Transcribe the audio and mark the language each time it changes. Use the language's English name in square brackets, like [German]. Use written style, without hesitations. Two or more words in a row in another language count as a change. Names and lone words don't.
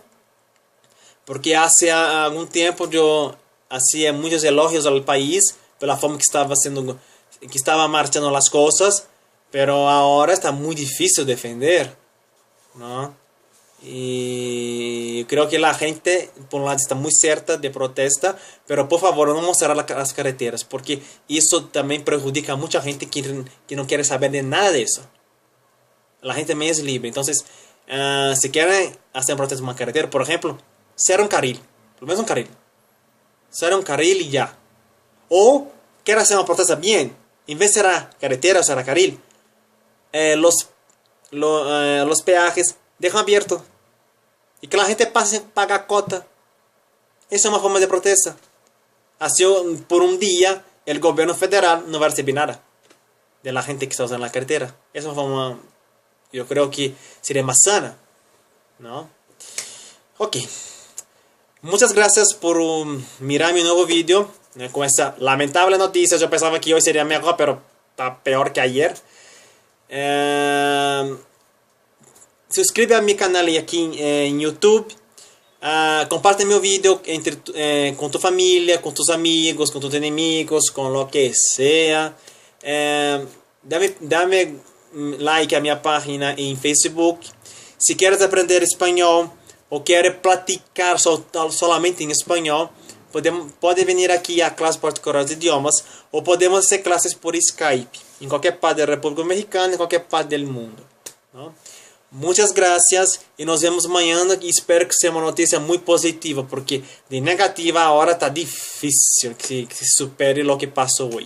[Portuguese] Porque há algum tempo eu hacía muitos elogios ao país pela forma que estava marchando as coisas, pero agora está muito difícil defender, não? E eu creio que a gente, por um lado, está muito certa de protesta, pero por favor, não cerrar as carreteras, porque isso também prejudica a muita gente que não quer saber de nada disso. A gente também é livre. Então, se querem fazer protesta em uma carretera, por exemplo, cierra um carril, pelo menos um carril. Cierra um carril e já. Ou, quer fazer uma protesta bem, em vez de cerrar carretera ou cerrar carril, [Spanish] los peajes [Portuguese] deixam aberto e que a gente passe a pagar a cota. Essa é uma forma de protesta. Assim, por um dia, o governo federal não vai receber nada da gente que está usando a carretera. Essa é uma forma, eu creio que seria mais sana, não? Ok. [Spanish] Muchas gracias por mirar mi nuevo video. Con esta lamentable noticia, yo pensaba que hoy sería mejor, pero está peor que ayer. Suscríbete a mi canal aquí en YouTube. Comparte mi video con tu familia, con tus amigos, con tus enemigos, con lo que sea. Dame like a mi página en Facebook. Si quieres aprender español [Portuguese] ou quer praticar solamente em espanhol, pode vir aqui a classe particular de idiomas, ou podemos fazer classes por Skype, em qualquer parte da República Mexicana, em qualquer parte do mundo. Não? Muitas graças e nos vemos amanhã, e espero que seja uma notícia muito positiva, porque de negativa agora está difícil que se supere o que passou hoje.